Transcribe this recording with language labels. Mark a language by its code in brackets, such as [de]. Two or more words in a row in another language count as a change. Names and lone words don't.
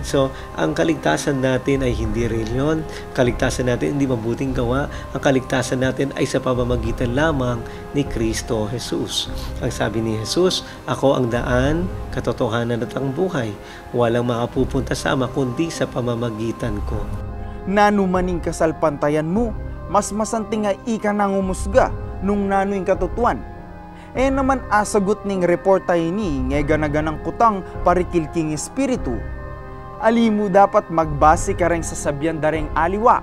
[tl] So, ang kaligtasan natin ay hindi reliyon. Kaligtasan natin hindi mabuting gawa. Ang kaligtasan natin ay sa pamamagitan lamang ni Kristo Jesus. Ang sabi ni Jesus, ako ang daan, katotohanan at ang buhay. Walang makapupunta sa Ama kundi sa pamamagitan ko. [pam] Nanumaning kasalpantayan mo, mas masanting nga ika nang umusga nung nanuing katutuan. Naman asagot ning report tayo ni ngeganaganang kutang parikilking espiritu. Alimu dapat magbase ka rin sa sabyan dareng aliwa.